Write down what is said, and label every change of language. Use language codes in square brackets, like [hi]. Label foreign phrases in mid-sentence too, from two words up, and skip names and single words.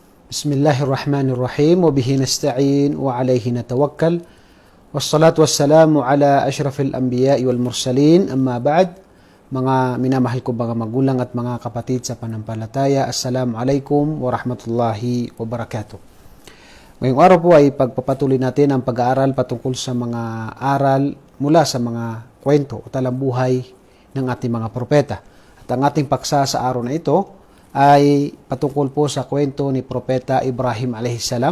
[ar] بسم الله الرحمن الرحيم وبه نستعين وعليه نتوكل. والصلاة والسلام على أشرف الأنبياء والمرسلين. أما بعد. [tl] Mga minamahal ko mga magulang at mga kapatid sa panampalataya. [ar] السلام عليكم ورحمة الله وبركاته. [tl] Ngayong araw po ay pagpapatuloy natin ang pag-aaral patungkol sa mga aral mula sa mga kwento o talambuhay ng ating mga propeta. At ang ating paksa sa araw na ito ay patungkol po sa kwento ni Propeta Ibrahim alaihissalam.